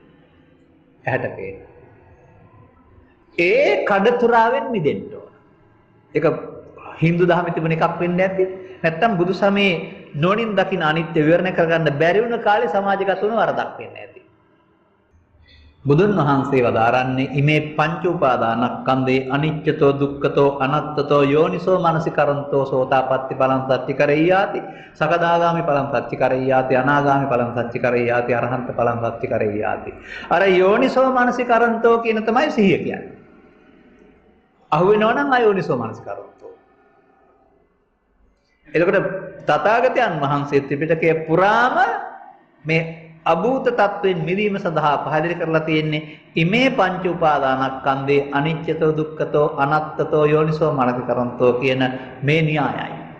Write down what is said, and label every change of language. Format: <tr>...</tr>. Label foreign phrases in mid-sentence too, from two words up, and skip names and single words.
<si>ඇහැට පේන. ඒ කඩතුරාවෙන් මිදෙන්න ඕන. ඒක Hindu දහමේ තිබුණ එකක් වෙන්න ඇති. නැත්තම් බුදු සමයේ නොනින් දකින්න අනිත්‍ය විවරණය කරගන්න බැරි වුණ කාලේ සමාජගත වුණ වරදක් වෙන්නේ නැති. බුදුන් වහන්සේ වදාරන්නේ</si> <pi>ඉමේ පංච උපාදානස්කන්ධේ අනිච්චතෝ දුක්ඛතෝ අනත්තතෝ යෝනිසෝ මනසිකරන්තෝ සෝතාපට්ටි ඵලං සච්චි කරෙය්‍යාති සකදාගාමි ඵලං සච්චි කරෙය්‍යාති අනාගාමි ඵලං සච්චි කරෙය්‍යාති අරහන්ත ඵලං සච්චි කරෙය්‍යාති.</pi> <si>අර</si> <pi>යෝනිසෝ මනසිකරන්තෝ</pi> <si>කියන තමයි සිහිය කියන්නේ. අහුවෙනවා නම්</si> <pi>අයෝනිසෝ මනසිකරන්තෝ.</pi> <si>එතකොට තථාගතයන් වහන්සේ ත්‍රිපිටකයේ පුරාම මේ අභූත තත්වයෙන් මිදීම සඳහා පහදලි කරලා තියෙන්නේ</si> <pi>ඉමේ පංච උපාදානස්කන්ධේ අනිච්චතෝ දුක්ඛතෝ අනත්තතෝ යෝනිසෝ මනසිකරන්තෝ</pi> <si>කියන මේ න්‍යායයි.</si>